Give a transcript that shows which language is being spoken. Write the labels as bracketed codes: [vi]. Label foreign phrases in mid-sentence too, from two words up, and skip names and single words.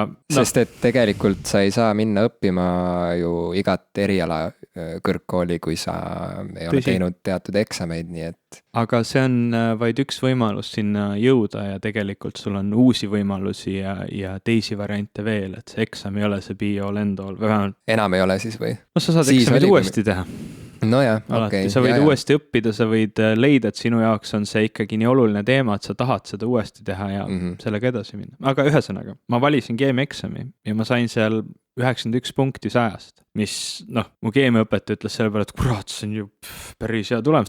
[et] Sest et tegelikult sa ei saa minna õppima ju igat eriala kõrgkooli, kui sa ei ole teinud teatud eksameid, nii et... Aga see on vaid üks võimalus sinna jõuda ja tegelikult sul on uusi võimalusi ja teisi variante veel, et see eksam ei ole see [en] be all end all. [et] Enam ei ole siis või? No sa saad eksamid uuesti teha. No jah, okei. Sa võid uuesti õppida, sa võid leida, et sinu jaoks on see ikkagi nii oluline teema, et sa tahad seda uuesti teha ja sellega edasi minna. Aga ühesõnaga, ma valisin keemiaeksami ja ma sain seal 91 punkti 100, mis mu keemiaõpetaja ütles selle peale, et kurat, see on ju päris hea tulemus.